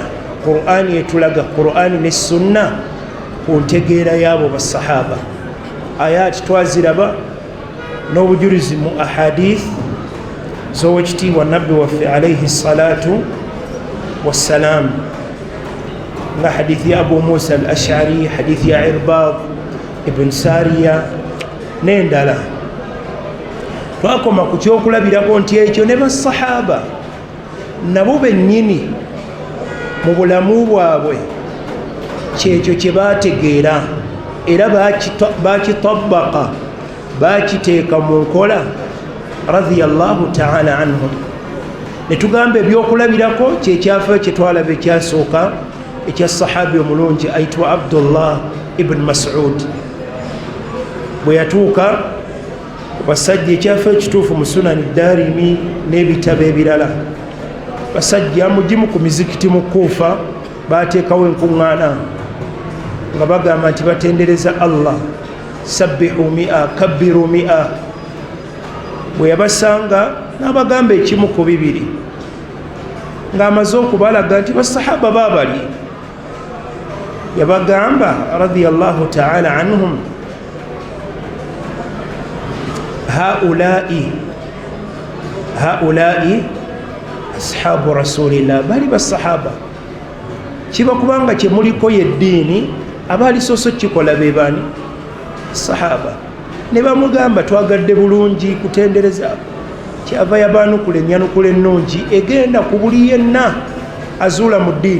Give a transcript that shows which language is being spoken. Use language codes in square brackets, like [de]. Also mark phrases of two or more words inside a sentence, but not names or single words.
[lg] Qur'ani etulaga Qur'ani ne sunna ku ntegeera y'abo basahaba. Ayati twaziraba n'obujulizi mu ahadith z'owekitiibwa nabbi waffe [ar] عليه الصلاة والسلام, [lg] nga hadithi ya Abu Musa al-Ash'ari, hadithi ya Irbad ibn Sariya n'endala. Twakoma ku kyokulabirako nti ekyo ne basahaba nabo bennyini mu bulamu bwabwe kyekyo kye baategeera era bakitabaka, bakiteeka mu nkola [ar] رضي الله تعالى عنهم. [lg] Ne tugamba ebyokulabirako kyekyafa kye twalaba ekyasooka ekya sahabi omulungi ayitibwa Abdullah ibn Mas'ud. Bwe yatuuka basajja, ekyafa ekituufu mu Sunani Darimi n'ebitabo ebirala, basajja mugimu ku mizikiti mu Kuufa baateekawo enkuŋŋaana nga bagamba nti batendereza Allah, [ar] سبحوا مئة كبروا مئة. [lg] Bwe yabasanga n'abagamba ekimu ku bibiri, ng'amaze okubalaga nti basahaba baabali, yabagamba [ar] رضي الله تعالى عنهم هؤلاء أصحاب رسول الله, [lg] bali basahaba. Kiba kubanga kye muliko yeddiini, abaali soso kikola be bani? Sahaba. Ne bamugamba twagadde bulungi kutendereza, kyava yabaanukula ennyanukula ennungi egenda ku buli yenna azuula mu ddiini.